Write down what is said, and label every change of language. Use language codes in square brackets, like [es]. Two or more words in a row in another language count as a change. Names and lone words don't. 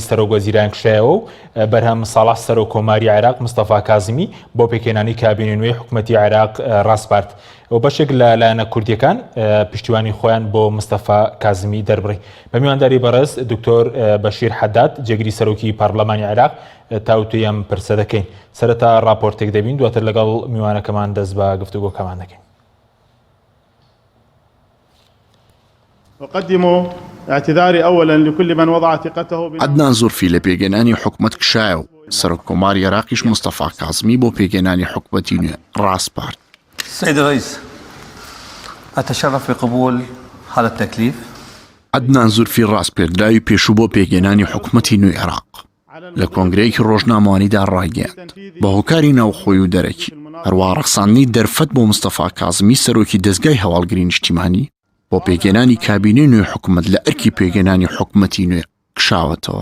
[ckb] سەرۆکوەزیران کشایەوە و بەرهەم ساڵح سەرۆکۆماری عێراق مستەفا کازمی بۆ پێکهێنانی کابینەی نوێی حکوومەتی عێراق ڕاستپارت و بەشێک لە لایەنە کوردیەکان پشتیوانی خۆیان بۆ مستەفا کازمی دەربڕی بە میوانداری بەڕێز دکتۆر بەشیر حەداد جێگری سەرۆکی پارلەمانی عێراق تاوتوی ئەم پرسە دەکەین سەرەتا راپۆرتێک دەبین دواتر لەگەڵ میوانەکەمان دەست بە گفتوگۆکەمان دەکەین. [ar] أقدم اعتذاري أولا لكل من وضع ثقته [ckb] عدنان زورفی لە پێگەێنانی حکومەت کشایە و سەرۆکۆماری عێراقیش مستەفا کازمی بۆ پێگەێنانی حکومەتی نوێ ڕاستپارت. [ar] سيد الرئيس أتشرف بقبول هذا التكليف. [ckb] عدنان زورفی ڕاستپێدراوی پێشوو بۆ پێگەێنانی حکومەتی نوێی عێراق لە کۆنگرەیەکی ڕۆژنامەوانیدا ڕاگەیاند بە هۆکاری ناوخۆی و دەرەکی هەروە ڕەخساندنی دەرفەت بۆ مستەفا کازمی سەرۆکی دەستگای هەواڵگری نیشتیمانی بۆ پێگەێنانی کابینەی نوێی حکومەت لە ئەرکی پێگەێنانی حکومەتی نوێ کشاوەتەوە.